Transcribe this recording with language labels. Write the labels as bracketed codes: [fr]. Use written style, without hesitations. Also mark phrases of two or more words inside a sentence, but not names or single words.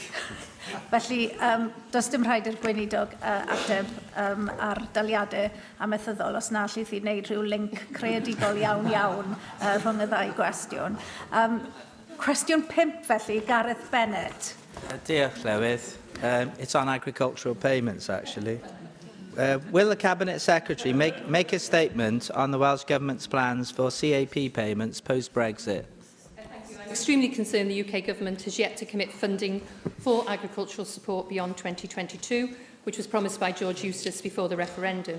[cy] Felly, does dim rhaid i'r gweinidog ateb ar daliadau amaethyddol os na allith i wneud rhyw link creadigol iawn rhwng y ddau gwestiwn. Cwestiwn 5 felly, Gareth Bennett. Diolch, Llywydd. [en] It's on agricultural payments, actually. Will the Cabinet Secretary make a statement on the Welsh Government's plans for CAP payments post-Brexit? I'm extremely concerned the UK Government has yet to commit funding for agricultural support beyond 2022, which was promised by George Eustace before the referendum.